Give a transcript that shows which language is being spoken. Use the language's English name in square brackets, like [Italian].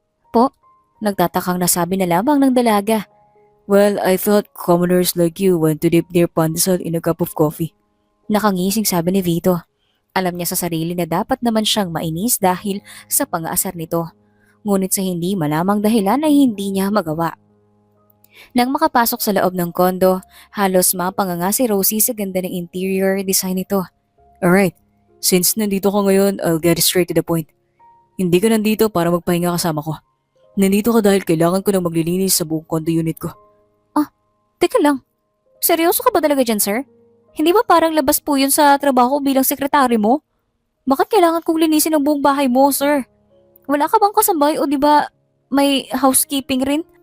[Filipino] Po, nagtatakang nasabi na lamang ng dalaga. [English] Well, I thought commoners like you went to dip their pandesal in a cup of coffee. [Filipino] Nakangising sabi ni Vito. Alam niya sa sarili na dapat naman siyang mainis dahil sa pang-aasar nito. Ngunit sa hindi malamang dahilan ay hindi niya magawa. Nang makapasok sa loob ng kondo, halos mapanganga si Rosie sa ganda ng interior design nito. [English] Alright, since [Filipino] nandito ka ngayon, [English] I'll get straight to the point. [Filipino] Hindi ka nandito para magpahinga kasama ko. Nandito ka dahil kailangan ko nang maglilinis sa buong condo unit ko. Teka lang, seryoso ka ba talaga dyan, sir? Hindi ba parang labas po yun sa trabaho bilang sekretary mo? Bakit kailangan kong linisin ang buong bahay mo, sir? Wala ka bang kasambay o di ba may housekeeping rin?